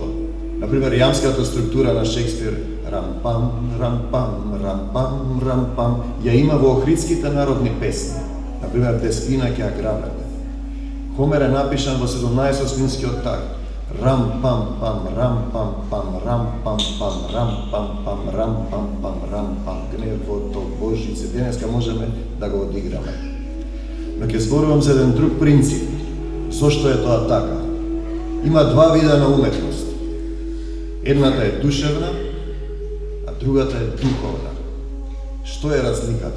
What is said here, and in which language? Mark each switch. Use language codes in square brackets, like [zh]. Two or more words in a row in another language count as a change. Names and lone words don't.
[mk] Например, јамската структура на Шекспир, рампам, рампам, рампам, рампам, ја има во охридските народни песни. Например, Деспина ќе ја грабеме. Хомер е напишан во 17-минскиот такт. Рам пам пам рам пам пам рам пам пам рам пам пам рам пам пам рам пам, гневото Божице. Денеска можеме да го одиграме. Но ќе зборувам за еден друг принцип. Зошто е тоа така? Има два вида на уметност. Едната е душевна, а другата е духовна. Што е разликата?